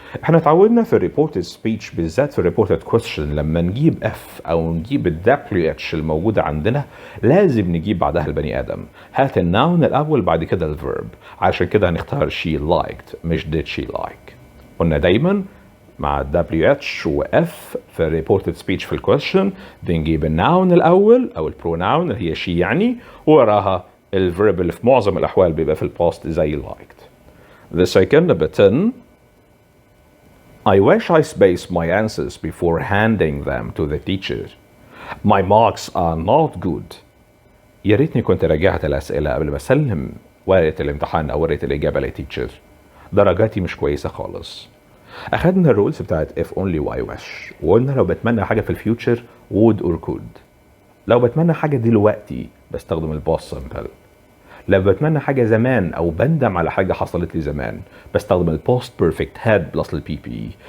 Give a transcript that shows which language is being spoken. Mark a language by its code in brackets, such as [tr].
[ar] احنا اتعودنا في الريبورتد سبيتش بالذات في الريبورتد كويستشن لما نجيب اف او نجيب الدبليو اتش الموجوده عندنا لازم نجيب بعدها البني ادم. هات الناون الاول بعد كده الفيرب. علشان كده هنختار [en] she liked [ar] مش [en] did she like. [ar] قلنا دايما مع دبليو اتش واف في الريبورتد سبيتش في الكويستشن بنجيب الناون الاول او البروناون اللي هي she يعني، ووراها الفيرب اللي في معظم الاحوال بيبقى في الباست زي liked. [en] The second, number 10. I wish I spaced my answers before handing them to the teacher. My marks are not good. [ar] يا ريتني كنت راجعت الأسئلة قبل ما أسلم ورقة الامتحان أو ورقة الإجابة للتيتشر. درجاتي مش كويسة خالص. أخدنا الرولز بتاعت if only why wish، وقلنا لو بتمنى حاجة في الفيوتشر [en] would or could. [ar] لو بتمنى حاجة دلوقتي بستخدم الباست سمبل. لو بتمنى حاجة زمان أو بندم على حاجة حصلت لي زمان بستخدم البوست بيرفكت هاد بلس البي بي.